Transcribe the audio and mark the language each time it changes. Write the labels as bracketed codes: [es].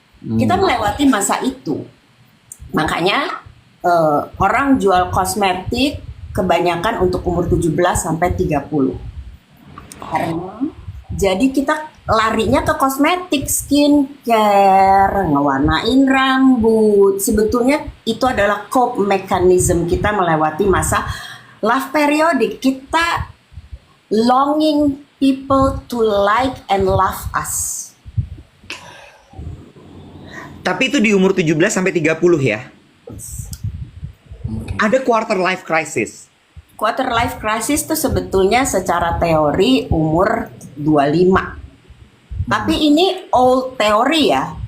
[id] Kita melewati masa itu. Makanya orang jual kosmetik kebanyakan untuk umur 17 sampai 30. Karena jadi kita larinya ke kosmetik, skincare, ngewarnain rambut. Sebetulnya itu adalah [en] cope mechanism [id] kita melewati masa [en] love periodic. [id] Kita [en] longing people to like and love us. [id] Tapi itu di umur 17 sampai 30 ya. Ada quarter life crisis. Quarter life crisis itu sebetulnya secara teori umur 25. Tapi ini old teori ya.